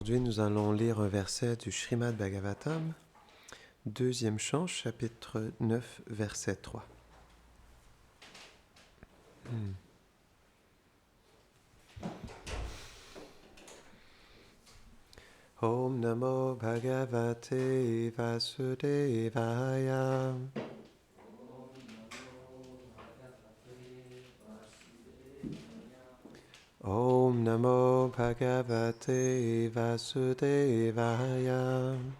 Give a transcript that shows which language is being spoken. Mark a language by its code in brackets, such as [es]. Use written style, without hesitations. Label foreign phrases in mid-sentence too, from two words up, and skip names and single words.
[fr] Aujourd'hui, nous allons lire un verset du Srimad Bhagavatam, deuxième chant, chapitre 9, verset 3. [sa] ॐ नमो भगवते वासुदेवाय. ॐ नमो भगवते वासुदेवाय.